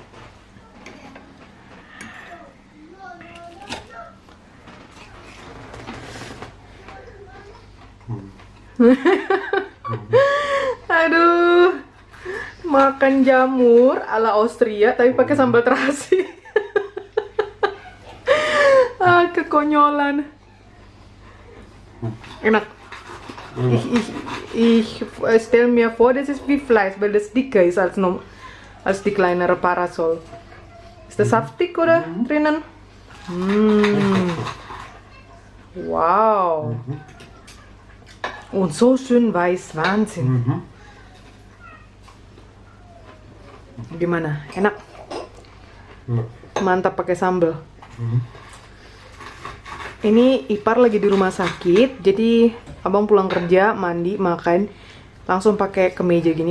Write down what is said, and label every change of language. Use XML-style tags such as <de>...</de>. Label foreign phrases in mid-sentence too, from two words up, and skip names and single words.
<id>Aduh, makan jamur ala Austria tapi pakai sambal terasi. Kekonyolan. Enak.</id> <de>Ich stell mir vor, das ist wie Fleisch, weil das dicker ist als die kleinere Parasol. Ist das saftig oder drinnen? Wow. Und so schön weiß, Wahnsinn.</de> <id>Gimana? Enak? Mantap pakai sambal. Ini Ipar lagi di rumah sakit, jadi abang pulang kerja, mandi, makan, langsung pakai kemeja gini.</id>